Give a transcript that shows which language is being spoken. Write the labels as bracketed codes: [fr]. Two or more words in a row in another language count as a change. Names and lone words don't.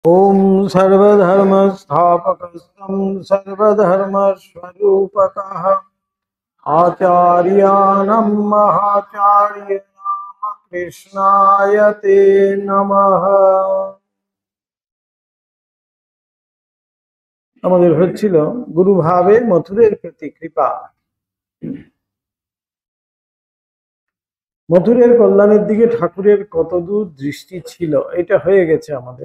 [sa] ओम सर्वधर्मस्थापकस्तं सर्वधर्मस्वरूपकः आचार्याणां महाचार्याणां कृष्णाय ते नमः। [bn] আমাদের হচ্ছিল গুরুভাবে মথুরের প্রতি কৃপা। মথুরের কল্যাণের দিকে ঠাকুরের কতদূর দৃষ্টি ছিল এটা হয়ে গেছে আমাদের।